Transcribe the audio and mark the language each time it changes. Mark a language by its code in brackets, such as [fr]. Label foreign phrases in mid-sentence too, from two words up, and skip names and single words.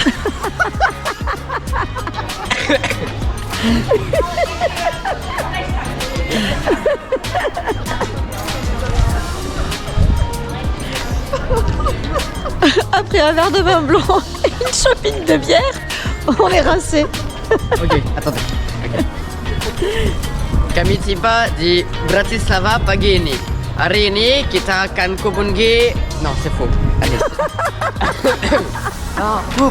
[fr] Après un verre de vin blanc et une chopine de bière, on est rincé. Ok, attendez. Okay. [id] Kami tiba di Bratislava pagi ini. Hari ini kita akan kubungi. [fr] Non, c'est faux. Allez. Non, coupe.